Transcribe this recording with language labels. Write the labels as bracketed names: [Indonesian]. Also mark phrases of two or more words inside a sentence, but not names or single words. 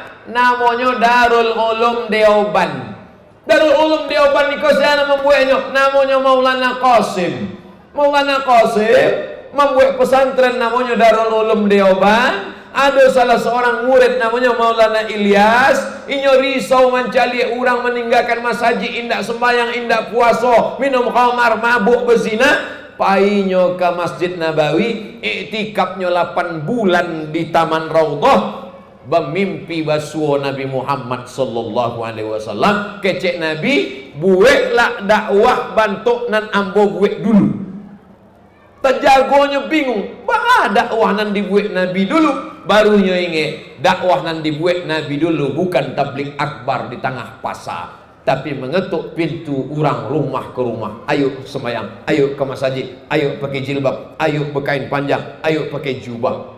[Indonesian] Namanya Darul Ulum Deoban. Darul Ulum Deoban itu siapa membuatnya? Namanya Maulana Qasim. Maulana Qasim membuat pesantren namanya Darul Ulum Deoban. Ada salah seorang murid namanya Maulana Ilyas. [Minangkabau] Inyo risau mencari orang meninggalkan masjid, indak sembahyang, indak puasa, minum khamar, mabuk, berzina. Painyo ke Masjid Nabawi, iktikafnya 8 bulan di Taman Raudhah. Bermimpi basuh Nabi Muhammad [Arabic] صلى الله عليه وسلم. [Minangkabau] Kecek Nabi, buatlah dakwah bantuk nan ambo buat dulu. Terjagonya bingung, bah dakwah nan dibuat Nabi dulu. Barunya ingat, dakwah nan dibuat Nabi dulu bukan tabligh akbar di tengah pasar, tapi mengetuk pintu orang rumah ke rumah. [Indonesian] Ayo sembahyang, ayo ke masjid, ayo pakai jilbab, ayo berkain panjang, ayo pakai jubah.